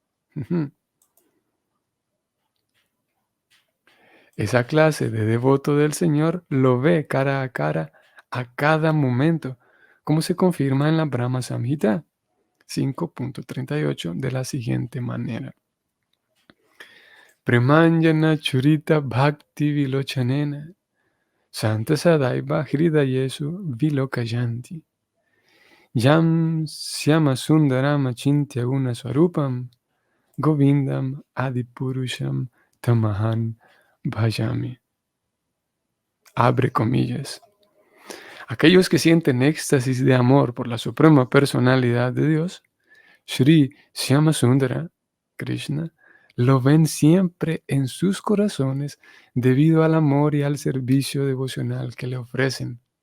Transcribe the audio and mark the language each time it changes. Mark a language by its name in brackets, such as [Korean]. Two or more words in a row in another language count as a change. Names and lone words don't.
[Spanish] Esa clase de devoto del Señor lo ve cara a cara a cada momento, como se confirma en la Brahma Samhita 5.38 de la siguiente manera. [Sanskrit] Premanjana churita bhakti vilochanena santa sadaiva hridayesu vilokayanti yam syama sundaram achintya guna swarupam govindam adipurusham tamahan bhajami. [Spanish] Abre comillas. Aquellos que sienten éxtasis de amor por la suprema personalidad de Dios, Sri Shyamasundara, Krishna, lo ven siempre en sus corazones debido al amor y al servicio devocional que le ofrecen.